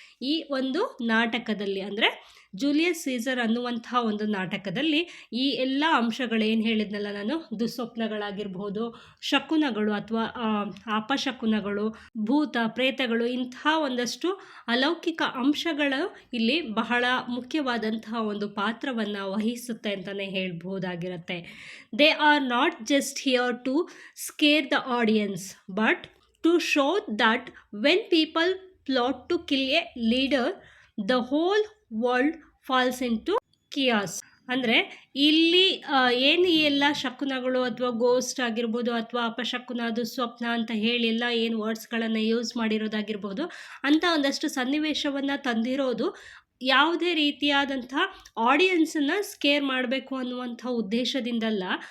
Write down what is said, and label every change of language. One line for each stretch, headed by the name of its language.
Kannada: ಈ ಒಂದು ನಾಟಕದಲ್ಲಿ ಅಂದರೆ ಜೂಲಿಯಸ್ ಸೀಸರ್ ಅನ್ನುವಂತಹ ಒಂದು ನಾಟಕದಲ್ಲಿ ಈ ಎಲ್ಲ ಅಂಶಗಳೇನು ಹೇಳಿದ್ನಲ್ಲ ನಾನು, ದುಸ್ವಪ್ನಗಳಾಗಿರ್ಬೋದು, ಶಕುನಗಳು ಅಥವಾ ಅಪಶಕುನಗಳು, ಭೂತ, ಪ್ರೇತಗಳು, ಇಂತಹ ಒಂದಷ್ಟು ಅಲೌಕಿಕ ಅಂಶಗಳು ಇಲ್ಲಿ ಬಹಳ ಮುಖ್ಯವಾದಂತಹ ಒಂದು ಪಾತ್ರವನ್ನು ವಹಿಸುತ್ತೆ ಅಂತಲೇ ಹೇಳ್ಬೋದಾಗಿರುತ್ತೆ.
English: They are not just here to scare the audience but to show that when people plot to kill a leader the whole world falls into chaos.
Kannada: ಅಂದರೆ ಇಲ್ಲಿ ಏನು ಎಲ್ಲ ಶಕುನಗಳು ಅಥವಾ ಗೋಸ್ಟ್ ಆಗಿರ್ಬೋದು ಅಥವಾ ಅಪಶಕುನ, ದುಸ್ವಪ್ನ ಅಂತ ಹೇಳಿ ಎಲ್ಲ ಏನು ವರ್ಡ್ಸ್ಗಳನ್ನು ಯೂಸ್ ಮಾಡಿರೋದಾಗಿರ್ಬೋದು, ಅಂಥ ಒಂದಷ್ಟು ಸನ್ನಿವೇಶವನ್ನು ತಂದಿರೋದು ಯಾವುದೇ ರೀತಿಯಾದಂಥ ಆಡಿಯನ್ಸನ್ನು ಸ್ಕೇರ್ ಮಾಡಬೇಕು ಅನ್ನುವಂಥ ಉದ್ದೇಶದಿಂದಲ್ಲ.